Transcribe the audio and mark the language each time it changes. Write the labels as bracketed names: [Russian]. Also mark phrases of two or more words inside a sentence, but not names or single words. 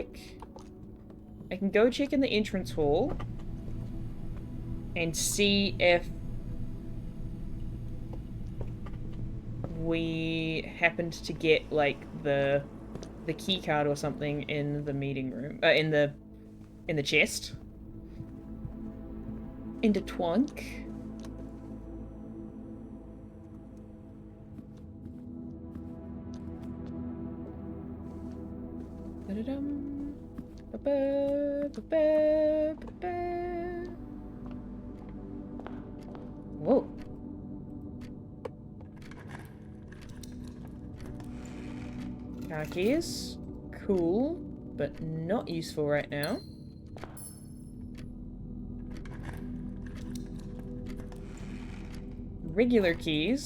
[English] I can go check in the entrance hall and see if we happened to get, like, the key card or something in the meeting room, in the chest. Into twunk. Ba-da-dum. Ba-ba, ba-ba, ba-ba. Whoa. Car keys. Cool, but not useful right now. Regular keys.